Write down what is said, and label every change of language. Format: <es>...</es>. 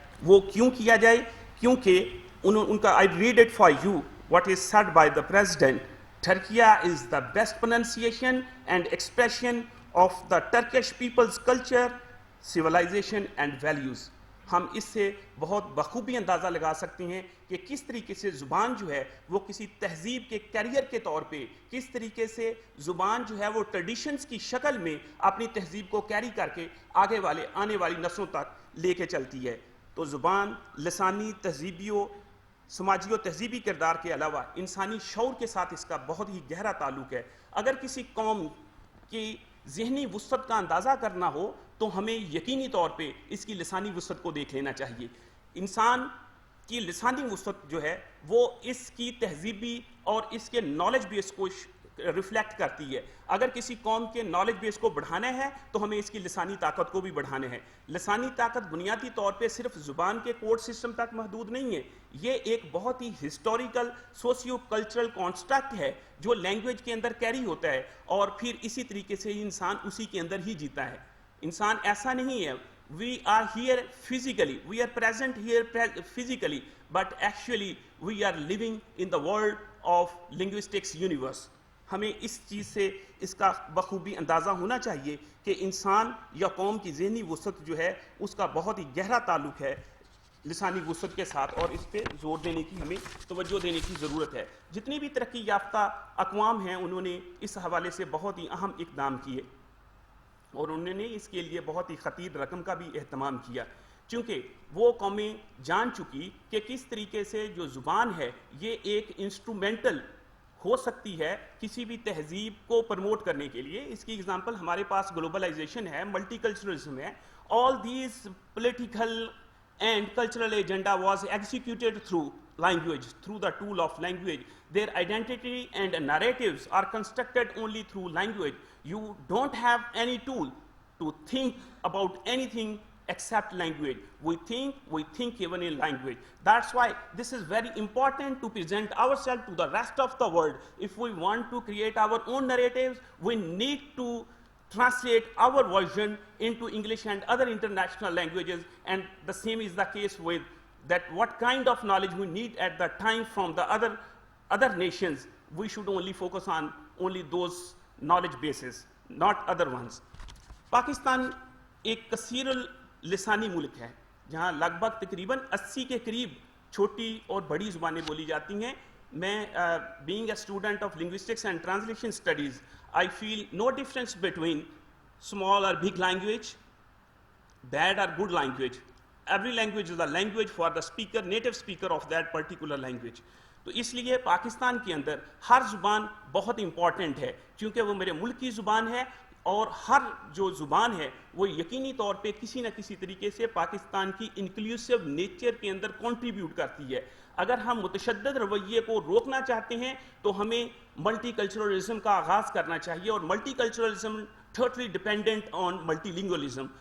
<ur>وہ کیوں کیا جائے؟ کیونکہ ان کا</ur> <en>I read it for you what is said by the president. Turkiya is the best pronunciation and expression of the Turkish people's culture, civilization and values.</en> <ur>ہم اس سے بہت بخوبی اندازہ لگا سکتے ہیں کہ کس طریقے سے زبان جو ہے وہ کسی تہذیب کے کیریئر کے طور پہ, کس طریقے سے زبان جو ہے وہ ٹریڈیشنز کی شکل میں اپنی تہذیب کو کیری کر کے آنے والی نسلوں تک لے کے چلتی ہے. تو زبان لسانی, تہذیبی و سماجی و تہذیبی کردار کے علاوہ انسانی شعور کے ساتھ اس کا بہت ہی گہرا تعلق ہے. اگر کسی قوم کی ذہنی وسعت کا اندازہ کرنا ہو تو ہمیں یقینی طور پہ اس کی لسانی وسعت کو دیکھ لینا چاہیے. انسان کی لسانی وسعت جو ہے وہ اس کی تہذیبی اور اس کے نالج بیس کو ریفلیکٹ کرتی ہے. اگر کسی قوم کے نالج بیس کو بڑھانا ہے تو ہمیں اس کی لسانی طاقت کو بھی بڑھانا ہے. لسانی طاقت بنیادی طور پہ صرف زبان کے کوڈ سسٹم تک محدود نہیں ہے, یہ ایک بہت ہی ہسٹوریکل سوسیو کلچرل کانسٹرکٹ ہے جو لینگویج کے اندر کیری ہوتا ہے اور پھر اسی طریقے سے انسان اسی کے اندر ہی جیتا ہے. انسان ایسا نہیں ہے</ur> <en>we are here physically, we are present here physically, but actually we are living in the world of linguistics universe.</en> <ur>ہمیں اس چیز سے اس کا بخوبی اندازہ ہونا چاہیے کہ انسان یا قوم کی ذہنی وسعت جو ہے اس کا بہت ہی گہرا تعلق ہے لسانی وسعت کے ساتھ, اور اس پہ زور دینے کی ہمیں توجہ دینے کی ضرورت ہے. جتنی بھی ترقی یافتہ اقوام ہیں انہوں نے اس حوالے سے بہت ہی اہم اقدام کیے اور انہوں نے اس کے لیے بہت ہی خطیر رقم کا بھی اہتمام کیا, چونکہ وہ قومیں جان چکی کہ کس طریقے سے جو زبان ہے یہ ایک انسٹرومنٹل ہو سکتی ہے کسی بھی تہذیب کو پروموٹ کرنے کے لیے. اس کی اگزامپل ہمارے پاس گلوبلائزیشن ہے, ملٹی کلچرلزم ہے.</ur> <en>All these political and cultural agenda was executed through language, through the tool of language. Their identity and narratives are constructed only through language. You don't have any tool to think about anything except language. We think even in language. That's why this is very important to present ourselves to the rest of the world. If we want to create our own narratives, we need to translate our version into English and other international languages, and the same is the case with that what kind of knowledge we need at that time from the other nations, we should only focus on only those knowledge bases, not other ones.</en> <ur>Pakistan ایک کثیر لسانی ملک ہے جہاں لگ بھگ تقریباً 80 کے قریب چھوٹی اور بڑی زبانیں بولی جاتی ہیں.</ur> <en>میں being a student of linguistics and translation studies, I feel no difference between small or big language, bad or good language. Every language is a language for the speaker, native speaker of that particular language.</en> <ur>تو اس لیے پاکستان کے اندر ہر زبان بہت important ہے کیونکہ وہ میرے ملک کی زبان ہے, اور ہر جو زبان ہے وہ یقینی طور پہ کسی نہ کسی طریقے سے پاکستان کی انکلوسیو نیچر کے اندر کنٹریبیوٹ کرتی ہے. اگر ہم متشدد رویے کو روکنا چاہتے ہیں تو ہمیں ملٹی کلچرلزم کا آغاز کرنا چاہیے, اور multi culturalism</ur> <en>Totally dependent on multilingualism.</en>